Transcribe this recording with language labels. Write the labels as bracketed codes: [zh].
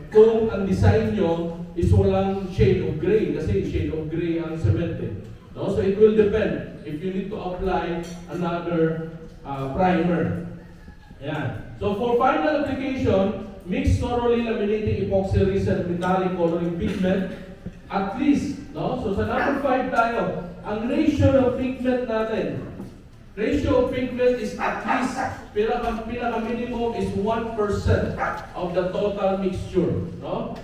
[tl] Kung ang design nyo is walang shade of gray, kasi shade of gray ang cement eh. No? [en] So, it will depend if you need to apply another primer. Yan. So, for final application, mix thoroughly laminating epoxy resin metallic coloring pigment at least, no? [tl] So sa number 5 tayo, ang ratio ng pigment natin. [en] Ratio of pigment is at least, pinaka-minimum is 1% of the total mixture, no?